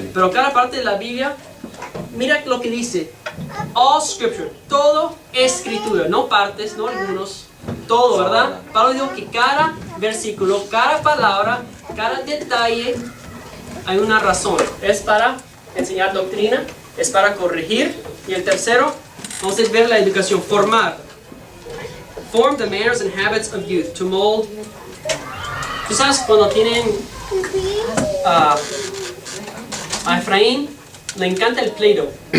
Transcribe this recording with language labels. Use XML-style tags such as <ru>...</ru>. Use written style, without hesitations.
<es>Pero cada parte de la Biblia, mira lo que dice.</es> <en>All scripture,</en> <es>todo escritura, no partes, no algunos, todo, ¿verdad? Pablo dijo que cada versículo, cada palabra, cada detalle hay una razón. Es para enseñar doctrina, es para corregir. Y el tercero, vamos a ver la educación, formar.</es> <en>Form the manners and habits of youth, to mold.</en> <es>Tú sabes cuando tienen a Efraín, le encanta el Play-Doh.</es>